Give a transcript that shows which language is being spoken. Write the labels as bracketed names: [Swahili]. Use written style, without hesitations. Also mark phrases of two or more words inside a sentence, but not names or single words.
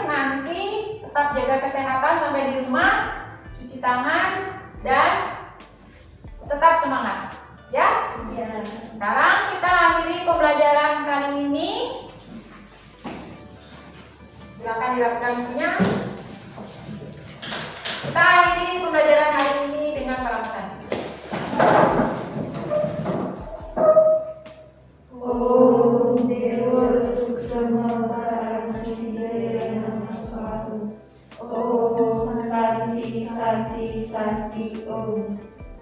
[Indonesian] Nanti tetap jaga kesehatan sampai di rumah, cuci tangan dan tetap semangat ya. Sekarang kita akhiri pembelajaran kali ini. Silakan dirapikan bukunya. Kita akhiri pembelajaran hari ini dengan para pesan. [Sanskrit] Om Dewa Suksama Parang Siddhaya Namaskara. Om Santi Santi Santi Om.